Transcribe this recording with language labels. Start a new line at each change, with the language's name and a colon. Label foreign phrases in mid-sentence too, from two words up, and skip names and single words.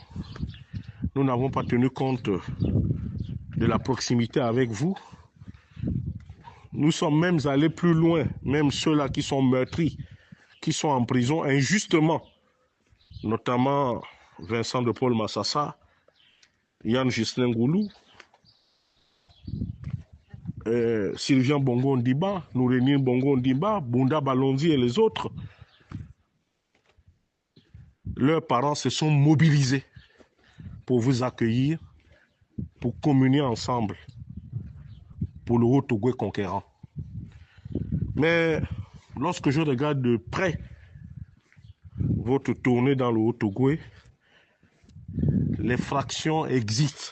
French: Nous n'avons pas tenu compte de la proximité avec vous. Nous sommes même allés plus loin, même ceux-là qui sont meurtris, qui sont en prison injustement, notamment Vincent de Paul Massassa, Yann Ghislain Goulou, Sylvain Bongo Ndiba, Nourénine Bongo Ndiba, Bunda Balondi et les autres. Leurs parents se sont mobilisés pour vous accueillir, pour communier ensemble, pour le Haut-Togo conquérant. Mais lorsque je regarde de près votre tournée dans le Haut-Togo, les fractions existent.